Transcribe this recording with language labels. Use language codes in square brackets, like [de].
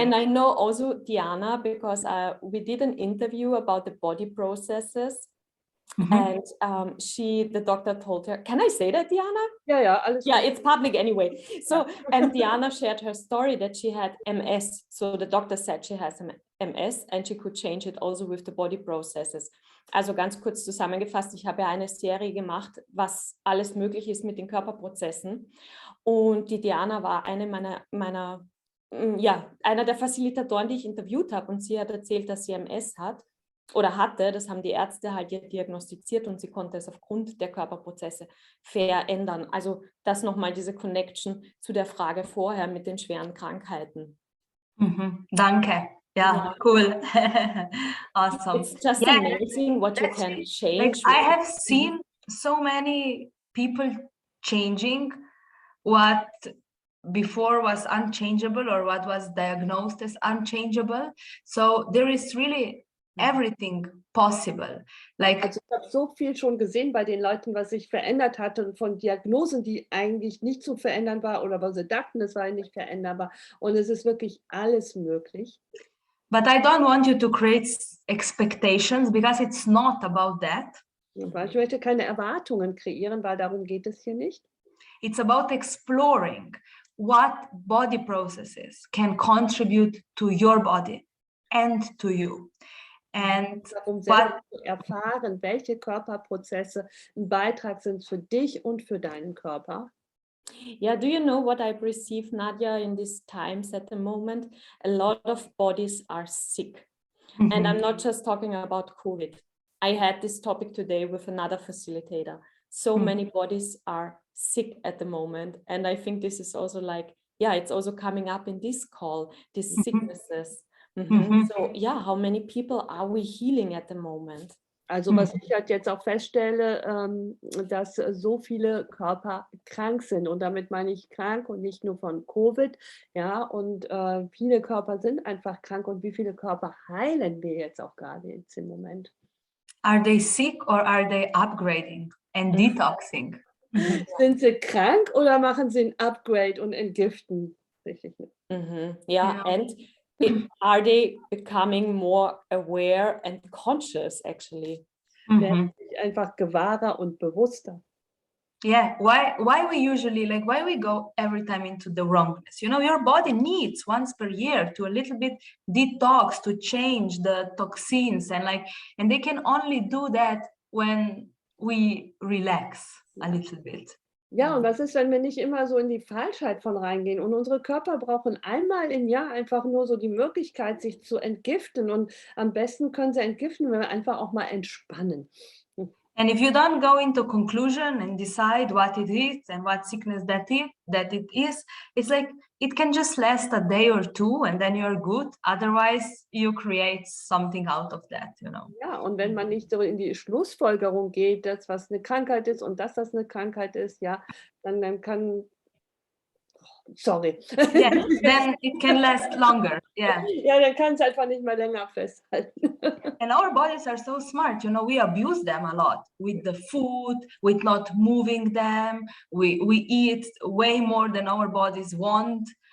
[en] And I know also Diana, because we did an interview about the body processes, And the doctor told her, can I say that, Diana? [de] Ja, alles [en] Yeah, [de] gut. [en] it's public anyway. So, and Diana shared her story that she had MS. So the doctor said she has MS and she could change it also with the body processes. [de] Also ganz kurz zusammengefasst, ich habe ja eine Serie gemacht, was alles möglich ist mit den Körperprozessen. Und die Diana war einer der Facilitatoren, die ich interviewt habe. Und sie hat erzählt, dass sie MS hat. Oder hatte, das haben die Ärzte halt diagnostiziert und sie konnte es aufgrund der Körperprozesse verändern. Also das nochmal diese Connection zu der Frage vorher mit den schweren Krankheiten. Danke. [en] Yeah, cool. Awesome. It's just amazing what you can change. Like, I have seen so many people changing what before was unchangeable or what was diagnosed as unchangeable. So there is really everything possible. Like, [de] Also ich habe so viel schon gesehen bei den Leuten, was sich verändert hatte und von Diagnosen, die eigentlich nicht zu verändern war oder weil sie dachten, es war nicht veränderbar. Und es ist wirklich alles möglich. [en] but I don't want you to create expectations because it's not about that. [de] Aber ich möchte keine Erwartungen kreieren, weil darum geht es hier nicht. [en] It's about exploring what body processes can contribute to your body and to you. And [de] darum selber zu erfahren, welche Körperprozesse ein Beitrag sind für dich und für deinen Körper. [en] Yeah, do you know what I've received, Nadia, in these times at the moment? A lot of bodies are sick. And I'm not just talking about COVID. I had this topic today with another facilitator. So many bodies are sick at the moment. And I think this is also like, yeah, it's also coming up in this call, these sicknesses. So yeah, how many people are we healing at the moment? [de] Also was ich halt jetzt auch feststelle, dass so viele Körper krank sind. Und damit meine ich krank und nicht nur von Covid. Ja, und viele Körper sind einfach krank. Und wie viele Körper heilen wir jetzt auch gerade jetzt im Moment? [en] Are they sick or are they upgrading and detoxing? [de] Sind sie krank oder machen sie ein Upgrade und entgiften? Richtig. [en] Yeah, and are they becoming more aware and conscious actually? [de] Werden sich einfach gewahrer und bewusster. [en] Yeah, why we usually, like, why we go every time into the wrongness? You know, your body needs once per year to a little bit detox, to change the toxins, and they can only do that when we relax a little bit. [de] Ja, und was ist, wenn wir nicht immer so in die Falschheit von reingehen? Und unsere Körper brauchen einmal im Jahr einfach nur so die Möglichkeit, sich zu entgiften. Und am besten können sie entgiften, wenn wir einfach auch mal entspannen. [en] And if you don't go into conclusion and decide what it is and what sickness that it is, it's like it can just last a day or two and then you're good. Otherwise, you create something out of that, you know. [de] Ja, und wenn man nicht so in die Schlussfolgerung geht, dass was eine Krankheit ist und dass das eine Krankheit ist, ja, dann kann... [en] Sorry. Yes, then it can last longer. Yeah. [de] Ja, dann kann es einfach nicht mehr länger festhalten. [en] And our bodies are so smart, you know, we abuse them a lot with the food, with not moving them. We eat way more than our bodies want.